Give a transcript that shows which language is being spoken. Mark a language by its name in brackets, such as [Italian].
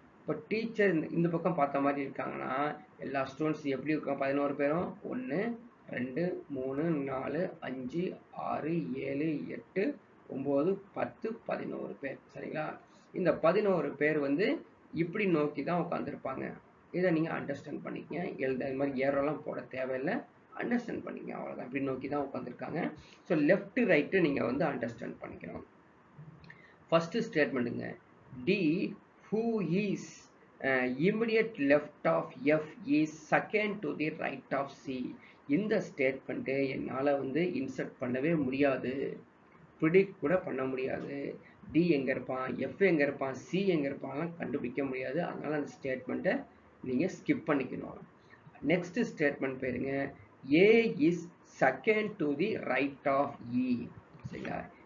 [Tamil] இப்போ டீச்சர் இந்த பக்கம் பார்த்த மாதிரி இருக்காங்கன்னா எல்லா ஸ்டூடெண்ட்ஸ் எப்படி இருக்கும், 11 பேரும் 1 2 3 4 5 6 7 8 9 10 11 பேர். சரிங்களா? இந்த 11 பேர் வந்து இப்படி நோக்கி தான் உட்காந்துருப்பாங்க. இதை நீங்கள் அண்டர்ஸ்டாண்ட் பண்ணிக்கங்க. இது மாதிரி ஏரோலாம் போட தேவையில்லை, அண்டர்ஸ்டாண்ட் பண்ணிக்கங்க. அவ்வளோதான். இப்படி நோக்கி தான் உட்காந்துருக்காங்க. ஸோ லெஃப்ட் ரைட்டு நீங்கள் வந்து அண்டர்ஸ்டாண்ட் பண்ணிக்கணும். First ஸ்டேட்மெண்ட்டுங்க, [English] D who is immediate left of F is second to the right of C. [Tamil] இந்த ஸ்டேட்மெண்ட்டு என்னால் வந்து இன்சர்ட் பண்ணவே முடியாது, ப்ரிடிக்ட் கூட பண்ண முடியாது. டி எங்கே இருப்பான், எஃப் எங்கே இருப்பான், சி எங்கே இருப்பான்லாம் கண்டுபிடிக்க முடியாது. அதனால் அந்த ஸ்டேட்மெண்ட்டை நீங்கள் ஸ்கிப் பண்ணிக்கணும். நெக்ஸ்ட் ஸ்டேட்மெண்ட் பேருங்க, [English] A is second to the right of E. [Tamil] சரிங்களா?